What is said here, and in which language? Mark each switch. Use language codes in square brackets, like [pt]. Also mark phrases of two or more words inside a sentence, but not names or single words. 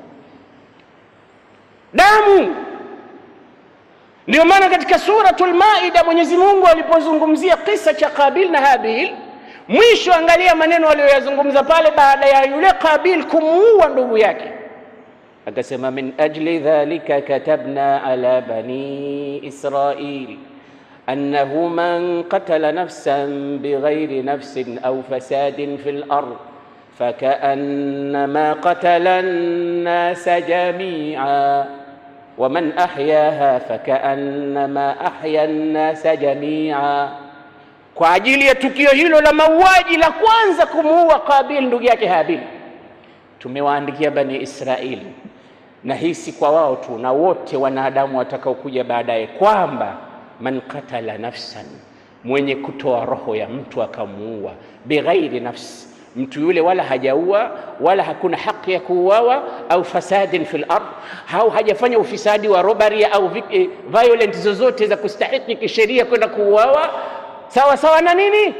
[sw] Damu. Ndio maana katika suratul Maida Mwenyezi Mungu alipozungumzia kisa cha Qabil na Habil, mwisho angalia maneno aliyoyazungumza pale baada ya yule Qabil kumuua ndugu yake, akasema [ar] من أجل ذلك كتبنا على بني إسرائيل أنه من قتل نفسا بغير نفس أو فساد في الأرض فكأنما قتل الناس جميعا ومن أحياها فكأنما أحيا الناس جميعا. [sw] Kwa ajili ya tukio hilo la mauaji la kwanza kumuua Qabil ndugu yake Habil, tumewaandikia bani Israeli, na hii si kwa wao tu, na wote wanadamu watakaokuja baadaye, kwamba [ar] من قتل نفسا, [sw] mwenye kutoa roho ya mtu akamuua, [ar] بغير نفس, [sw] mtu yule wala hajaua wala hakuna haki ya kuuawa, au [ar] فساد في الأرض, [sw] au hajafanya ufisadi wa robbery au violent zozote za kustahiki kisheria kwenda kuuawa, sawa sawa na nini?